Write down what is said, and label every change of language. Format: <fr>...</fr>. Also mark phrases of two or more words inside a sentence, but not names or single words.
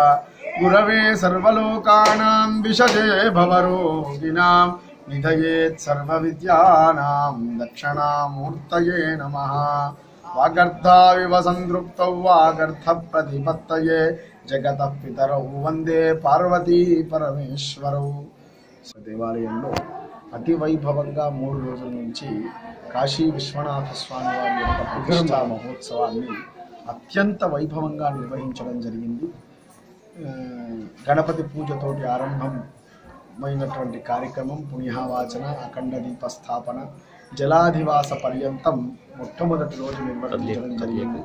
<sa>गुरवे सर्वलोकानां विषजे भवरोगिणां निधयेत् सर्वविद्यानां दक्षिणामूर्तये नमः। वागर्धाविव संतृप्तौ वागर्थप्रतिपत्तये जगतः पितरौ वंदे पार्वती परमेश्वरौ।</sa> <te>దేవాలయంలో అతి వైభవంగా 3 రోజుల నుంచి కాశీ విశ్వనాథ స్వామి వారి యొక్క ప్రతిష్టా మహోత్సవాన్ని అత్యంత వైభవంగా నిర్వహించడం జరిగింది. గణపతి పూజతోటి ఆరంభమైనటువంటి కార్యక్రమం పుణ్యవాచన, అఖండ దీప స్థాపన, జలాధివాస పర్యంతం మొట్టమొదటి రోజు నిర్వహించడం జరిగింది.</te>